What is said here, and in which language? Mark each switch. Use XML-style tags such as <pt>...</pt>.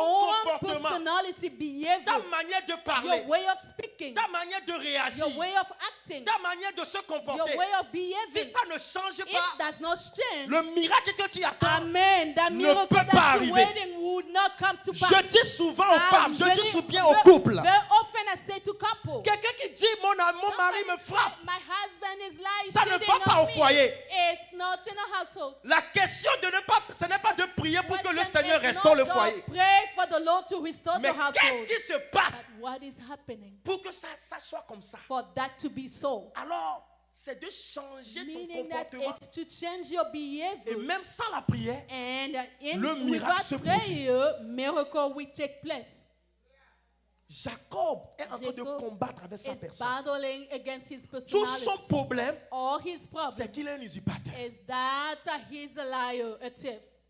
<en>own</en> <fr>comportement,</fr> <en>personality,</en> <fr>ta</fr> <en>behavior,</en> <fr>manière de</fr> <en>your</en> <fr>parler,</fr> <en>way of speaking,</en> <fr>ta manière de réagir,</fr> <en>your way of acting,</en> <fr>ta manière de se</fr> <en>your</en> <fr>comporter,</fr> <en>way of</en> <fr>si</fr> <en>behaving,</en> <fr>ça ne change</fr> <en>if</en> <fr>pas,</fr> <en>does not change,</en> <fr>le miracle que tu attends,</fr> <en>amen, that</en> <fr>ne</fr> <en>miracle</en> <fr>peut pas</fr> <en>that you're</en> <fr>arriver.</fr> <en>waiting would not come to pass.</en> <fr>je dis souvent aux femmes, je dis bien aux</fr> <en>very,</en> <fr>couples,</fr> <en>very often I say to couples,</en> <fr>quelqu'un qui dit mon mari me</fr> <en>somebody</en> <fr>frappe,</fr> <en>say, my husband is lying,</en> <fr>ça ne</fr> <en>cheating</en> <fr>va pas</fr> <en>on</en> <fr>au</fr> <en>me.</en> <fr>foyer.</fr> <en>It's not in a household.</en> <fr>La question de ne pas, ce n'est pas de prier pour que le</fr> <en>Question</en> <fr>Seigneur</fr> <en>is</en> <fr>restaure</fr> <en>not</en> <fr>le</fr> <en>to</en> <fr>foyer.</fr> <en>Pray for the Lord to restore</en> <fr>Mais</fr> <en>the household.</en> <fr>qu'est-ce qui se passe</fr> <en>But what is happening</en> <fr>pour que ça soit comme ça?</fr> <en>for that to be so?</en> <fr>Alors, c'est de changer ton</fr> <en>Meaning that</en> <fr>comportement.</fr> <en>it's to change your</en> <fr>Et</fr> <en>behavior.</en> <fr>même sans la prière,</fr> <en>And</en> <fr>le miracle se</fr> <en>without prayer, miracle will take place.</en> <fr>Jacob est en train de</fr> <en>Jacob</en> <fr>combattre avec sa</fr> <en>is</en> <fr>personne.</fr> <en>battling against his</en> <fr>Tout son</fr> <en>personality.</en> <fr>problème,</fr> <en>All his problem</en> <fr>c'est qu'il est un usurpateur.</fr> <en>is that he's a liar, a thief.</en>